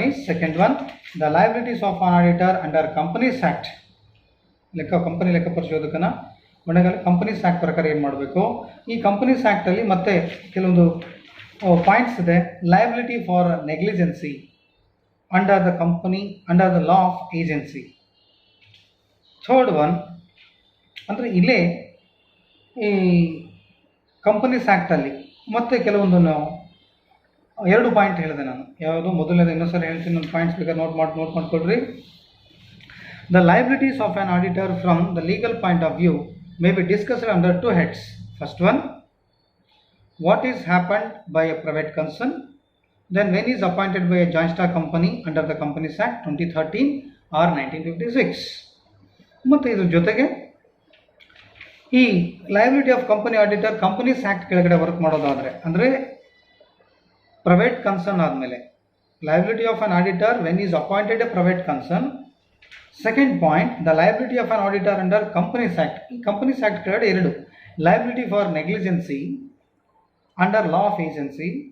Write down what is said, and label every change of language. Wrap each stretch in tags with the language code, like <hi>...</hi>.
<en>Second one, the liabilities of an auditor under Companies Act.</en> <kn>Company ಲೆಕ್ಕ ಪರಿಶೋಧಕನ ಹೊಣೆಗಾರಿಕೆ companies act ಪ್ರಕಾರ ಏನು ಮಾಡಬೇಕು. ಈ ಕಂಪನೀಸ್ ಆ್ಯಕ್ಟಲ್ಲಿ ಮತ್ತೆ ಕೆಲವೊಂದು ಪಾಯಿಂಟ್ಸ್ ಇದೆ.</kn> <en>Liability for negligence under the company, under the law of agency. Third one,</en> <kn>ಅಂದರೆ ಇಲ್ಲೇ ಈ ಕಂಪನೀಸ್ ಆ್ಯಕ್ಟಲ್ಲಿ ಮತ್ತೆ ಕೆಲವೊಂದು 2 ಪಾಯಿಂಟ್ ಹೇಳಿದೆ ನಾನು. ಯಾವುದು? ಮೊದಲನೇದು ಇನ್ನೊಂದ್ಸರಿ ಹೇಳ್ತೀನಿ, ನನ್ನ ಪಾಯಿಂಟ್ಸ್ ಬೇಕಾದ್ರೆ ನೋಟ್ ಮಾಡ್ಕೊಳ್ರಿ.</kn> <en>The liabilities of an auditor from the legal point of view may be discussed under 2 heads. First one, what is happened by a private concern, then when is appointed by a joint stock company under the Companies Act 2013 or 1956.</en> <kn>ಮತ್ತು ಇದ್ರ ಜೊತೆಗೆ ಈ</kn> <en>liability of company auditor companies act</en> <kn>ಕೆಳಗಡೆ work ಮಾಡೋದಾದರೆ, ಅಂದರೆ</kn> <en>Private concern ಆದಮೇಲೆ liability of an auditor when is appointed a private concern. Second point, the liability of an auditor under companies act. ಈ companies act ಕೆಳಗಡೆ 2, liability for negligence under law of agency.</en>